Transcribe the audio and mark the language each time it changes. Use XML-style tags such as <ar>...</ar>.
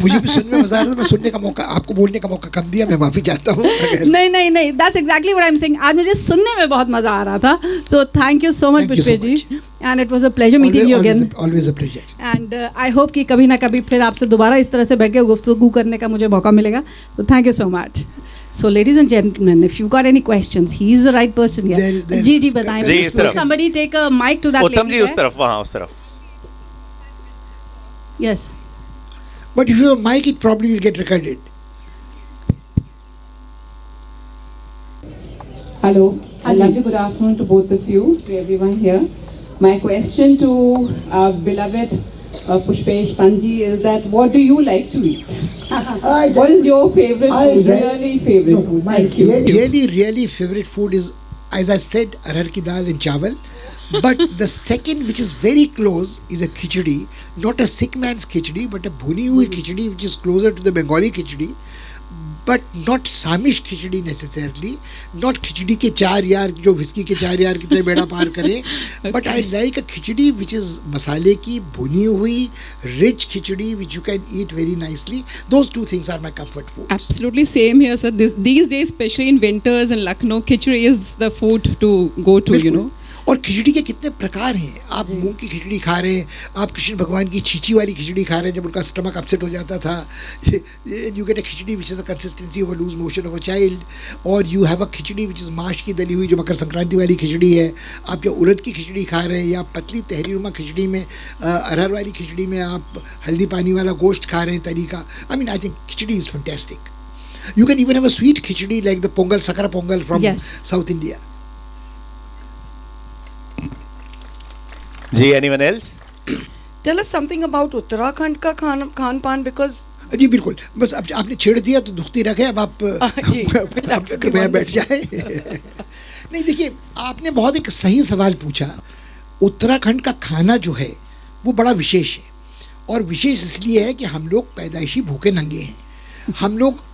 <hi>मुझे भी सुनने में मज़ा आ रहा था। मैं सुनने का मौका, आपको बोलने का मौका कम दिया, मैं माफ़ी चाहता हूँ। नहीं,</hi> <en>That's exactly what I am saying.</en> <hi>आज मुझे सुनने में बहुत मज़ा आ रहा था।</hi> <en>So thank you so much Pushpesh ji, and it was a pleasure meeting you again. Always a pleasure. And I hope</en> <hi>कि कभी ना कभी फिर आपसे दोबारा इस तरह से बैठ के गुफ्तगू करने का मुझे मौका मिलेगा।</hi> <en>तो thank you so much. So ladies and gentlemen, if you got any questions, he is the right person here.</en> <hi>जी बताएं।</hi> <en>Somebody take a mic to that lady.</en> <hi>उत्तम जी उस तरफ, वहाँ उस तरफ।</hi> <en>Yes. But if you have a mic, it probably will get recorded. Hello. A lovely good afternoon to both of you, to everyone here. My question to our beloved Pushpesh Panji is that what do you like to eat? What is your favorite food? Really favorite food? Thank you. Really favorite food is, as I said, arhar ki dal and chawal. But the second, which is very close, is a khichdi. Not a sick man's khichdi, but a bhuni hui khichdi, which is closer to the Bengali khichdi. But not Samish khichdi necessarily, not</en> <hi>खिचड़ी के 4 यार जो whisky के 4 यार की तरह बेड़ा पार करे,</hi> <en>but I like a khichdi which is</en> <hi>मसाले की भुनी हुई</hi> <en>rich khichdi which you can eat very nicely. Those two things are my comfort food. Absolutely same here, sir. These days, especially in winters in Lucknow, khichdi is the food to go to, you know.</en> <hi>और खिचड़ी के कितने प्रकार हैं। आप मूंग की खिचड़ी खा रहे हैं, आप कृष्ण भगवान की छींची वाली खिचड़ी खा रहे हैं जब उनका स्टमक अपसेट हो जाता था।</hi> <en>you get a khichdi which is the consistency of a loose motion of a child, और you have a khichdi which is</en> <hi>माश की दली हुई जो मकर संक्रांति वाली खिचड़ी है। आप या उड़द की खिचड़ी खा रहे हैं या पतली तहरीनुमा खिचड़ी में, अरहर वाली खिचड़ी में आप हल्दी पानी वाला गोश्त खा रहे हैं तरी का।</hi> <en>I mean I think khichdi is fantastic. You can even have a sweet khichdi like the pongal, sakara pongal from South India. जी, anyone else? Tell us something about Uttarakhand</en> <hi>का खान पान,</hi> <en>because</en> <hi>जी बिल्कुल, बस अब आपने छेड़ दिया तो दुखती रखे। अब आप कृपया बैठ जाए। नहीं देखिए, आपने बहुत एक सही सवाल पूछा। उत्तराखंड का खाना जो है वो बड़ा विशेष है, और विशेष इसलिए है कि हम लोग पैदाइशी भूखे नंगे हैं। हम लोग</hi>